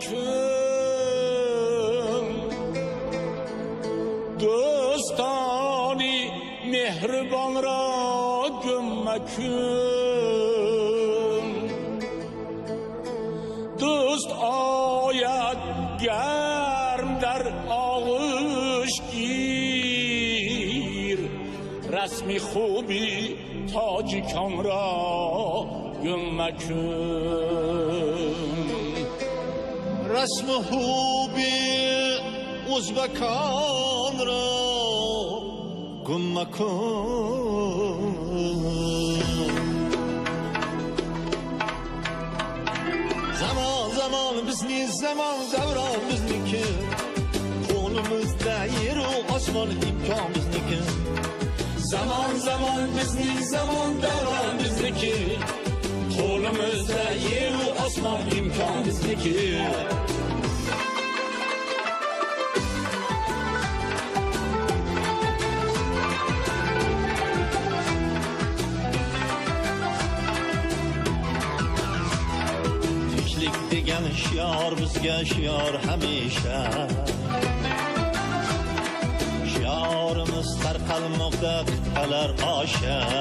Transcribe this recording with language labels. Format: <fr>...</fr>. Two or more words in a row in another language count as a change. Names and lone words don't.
<fa>مکن دوستانی مهربان را گم مکن دوست آید گرم در آغوش گیر رسمی خوبی تاجیکان را گم مکن رسم خوبی ازبکان را گم مکن</fa> <uz>zaman bizni zaman davron bizniki qo'limizda yeru osmon imkon bizniki zaman bizni zaman davron bizniki qo'limizda yeru osmon imkon bizniki degan shior bizga shior hamisha shiorimiz tarqalmoqda qit'alar osha</uz>